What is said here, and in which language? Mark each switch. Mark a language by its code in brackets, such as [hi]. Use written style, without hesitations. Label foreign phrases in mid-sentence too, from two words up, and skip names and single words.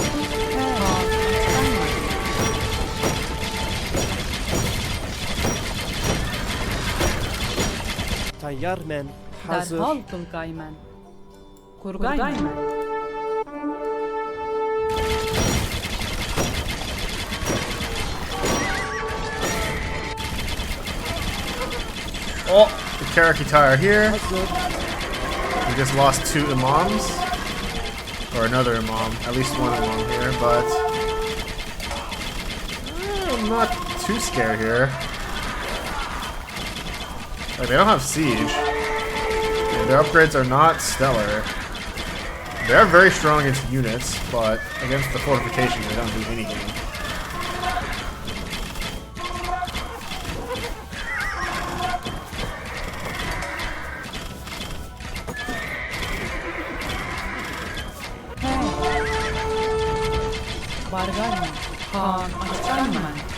[en] تيار من حاضر derhal tılgay men kurgay men Oh, the Karakitai are here. We just lost 2 imams. Or another imam. At least 1 imam here, but I'm not too scared here. Like, they don't have siege. And their upgrades are not stellar. They are very strong against units, but against the fortification they don't do anything. bargan Kaan açan men